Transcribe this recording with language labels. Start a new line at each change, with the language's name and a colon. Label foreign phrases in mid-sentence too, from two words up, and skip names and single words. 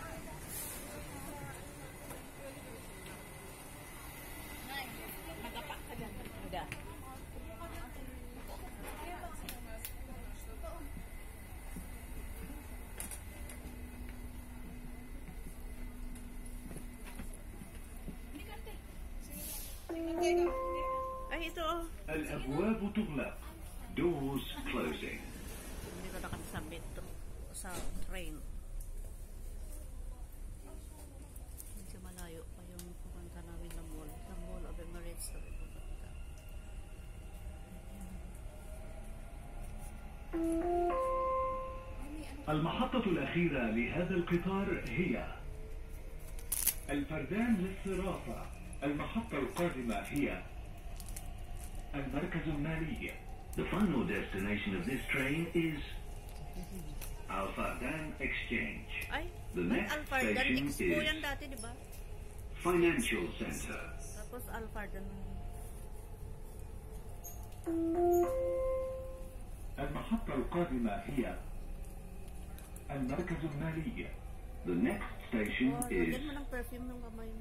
Filipino: Nay, nagapak ka dyan. Hindi. Ay, ito.
Arabic: الأبواب تغلق.
English: Doors closing.
Filipino: Dito na kami sa metro. Sa train. Medyo malayo pa yung pupunta namin na mall. Sa Mall of Emirates na pupunta.
Arabic: المحطة الأخيرة لهذا القطار هي الفردان للصرافة. المحطة القادمة هي المركز المالي.
English: The final destination of this train is Al-Fardan Exchange.
Filipino: Ay,
English: The next Al-Fardan station Expo is
Filipino: yan dati, di ba?
English: Financial Center.
Filipino: Tapos Al-Fardan.
Arabic: المحطة القادمة هي المركز المالي.
English: The next station Oh, is
Filipino: lagyan mo ng perfume ng kamay mo.